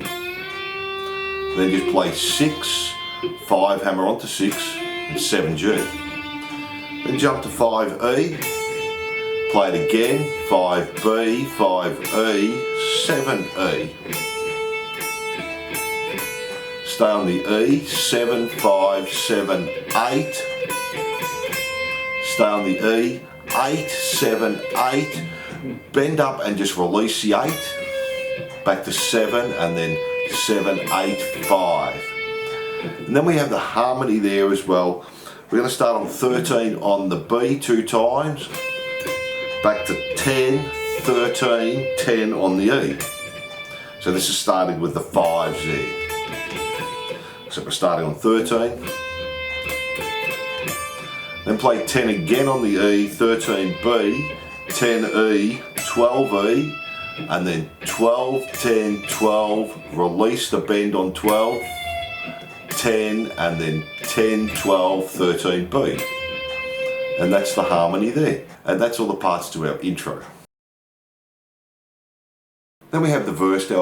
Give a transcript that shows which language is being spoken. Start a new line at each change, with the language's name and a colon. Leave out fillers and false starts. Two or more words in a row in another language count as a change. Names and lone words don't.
English: Then just play 6, 5, hammer onto 6, and 7G. Then jump to 5E, play it again, 5B, 5E, 7E. Stay on the E, 7, 5, 7, 8. Stay on the E, 8, 7, 8. Bend up and just release the 8. Back to 7 and then 7, 8, 5. And then we have the harmony there as well. We're going to start on 13 on the B 2 times, back to 10, 13, 10 on the E. So this is starting with the 5s there. So we're starting on 13. Then play 10 again on the E, 13B, 10E, 12E, and then 12, 10, 12, release the bend on 12, 10, and then 10, 12, 13B. And that's the harmony there. And that's all the parts to our intro. Then we have the verse now.